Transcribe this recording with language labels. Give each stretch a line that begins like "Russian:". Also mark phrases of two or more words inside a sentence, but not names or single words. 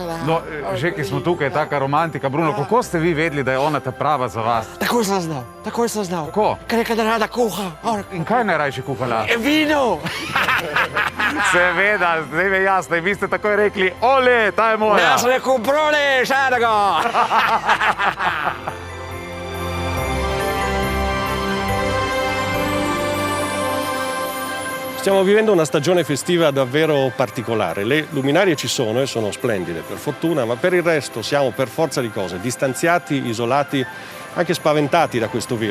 Slovenian: No, že ki smo tukaj, taka romantika. Bruno, kako ste vi vedeli, da je ona ta prava za vas? Takoj sem znal. Kako? Ker je da rada kuha. In kaj je najrajši kuhala? Vino. Seveda, zdaj mi je jasno. In vi ste takoj rekli, ole, ta je moja. Jaz sem rekel, brole, šenega.
Italian: Stiamo vivendo una stagione festiva davvero particolare. Le luminarie ci sono e sono splendide, per fortuna, ma per il resto siamo per forza di cose distanziati, isolati, anche spaventati da questo virus.